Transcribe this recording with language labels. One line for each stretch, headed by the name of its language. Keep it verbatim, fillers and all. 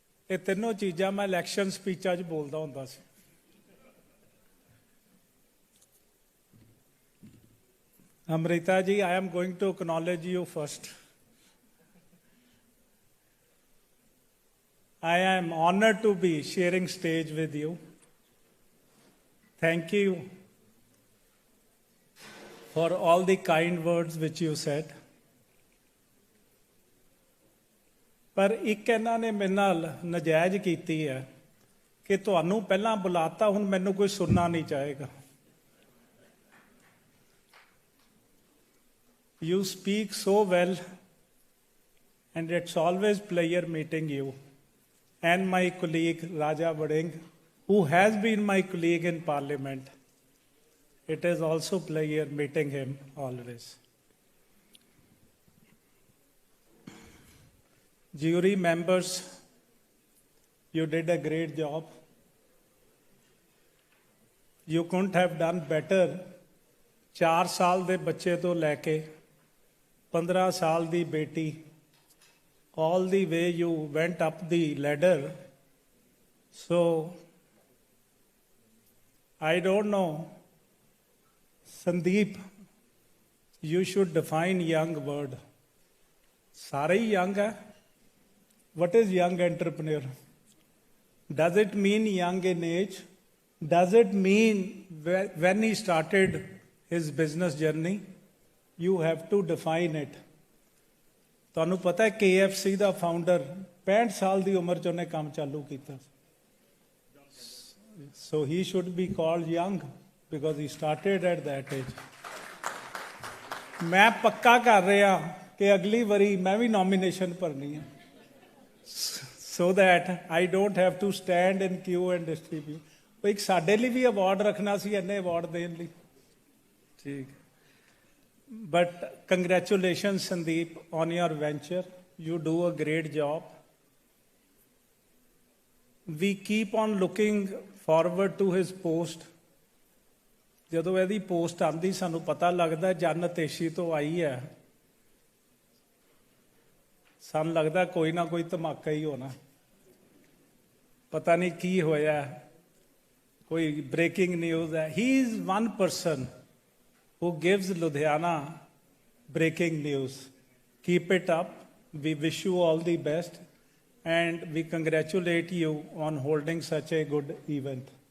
Punjabi: ਇਹ ਤਿੰਨੋਂ ਚੀਜ਼ਾਂ ਮੈਂ ਇਲੈਕਸ਼ਨ ਸਪੀਚਾਂ 'ਚ ਬੋਲਦਾ ਹੁੰਦਾ ਸੀ।
English: Amrita ji, I am going to acknowledge you first. I am honored to be sharing stage with you. Thank you for all the kind words which you said.
Punjabi: ਪਰ ਇੱਕ ਇਹਨਾਂ ਨੇ ਮੇਰੇ ਨਾਲ ਨਜਾਇਜ਼ ਕੀਤੀ ਹੈ ਕਿ ਤੁਹਾਨੂੰ ਪਹਿਲਾਂ ਬੁਲਾਤਾ, ਹੁਣ ਮੈਨੂੰ ਕੋਈ ਸੁਣਨਾ ਨਹੀਂ ਚਾਹੇਗਾ।
English: You speak so well and it's always pleasure meeting you and my colleague Raja Bading, who has been my colleague in Parliament. It is also pleasure meeting him always. Jury members, you did a great job. You couldn't have done better.
Punjabi: ਚਾਰ ਸਾਲ ਦੇ ਬੱਚੇ ਤੋਂ ਲੈ ਕੇ ਪੰਦਰਾਂ ਸਾਲ ਦੀ ਬੇਟੀ,
English: all the way you went up the ladder. So I don't know, Sandeep, you should define young word.
Punjabi: ਸਾਰੇ ਹੀ young ਹੈ।
English: What is young entrepreneur? Does it mean young in age? Does it mean when he started his business journey? You have to define it.
Punjabi: ਤੁਹਾਨੂੰ ਪਤਾ K F C ਦਾ founder ਪੈਂਹਠ ਸਾਲ ਦੀ ਉਮਰ 'ਚ ਉਹਨੇ ਕੰਮ ਚਾਲੂ ਕੀਤਾ।
English: So he should be called young because he started at that age.
Punjabi: ਮੈਂ ਪੱਕਾ ਕਰ ਰਿਹਾ ਕਿ ਅਗਲੀ ਵਾਰੀ ਮੈਂ ਵੀ ਨੋਮੀਨੇਸ਼ਨ ਭਰਨੀ ਹੈ,
English: so that I don't have to stand in queue and distribute.
Punjabi: ਉਹ ਇੱਕ ਸਾਡੇ ਲਈ ਵੀ ਅਵਾਰਡ ਰੱਖਣਾ ਸੀ, ਇੰਨੇ ਅਵਾਰਡ ਦੇਣ ਲਈ। ਠੀਕ।
English: But congratulations, Sandeep, on your venture. You do a great job. We keep on looking forward to his post.
Punjabi: ਜਦੋਂ ਇਹਦੀ ਪੋਸਟ ਆਉਂਦੀ ਸਾਨੂੰ ਪਤਾ ਲੱਗਦਾ ਜੰਨਤ ਏਸ਼ੀ ਤੋਂ ਆਈ ਹੈ। ਸਾਨੂੰ ਲੱਗਦਾ ਕੋਈ ਨਾ ਕੋਈ ਧਮਾਕਾ ਹੀ ਹੋਣਾ, ਪਤਾ ਨਹੀਂ ਕੀ ਹੋਇਆ, ਕੋਈ ਬ੍ਰੇਕਿੰਗ ਨਿਊਜ਼ ਹੈ।
English: He is one person who gives Ludhiana breaking news. Keep it up. We wish you all the best and we congratulate you on holding such a good event.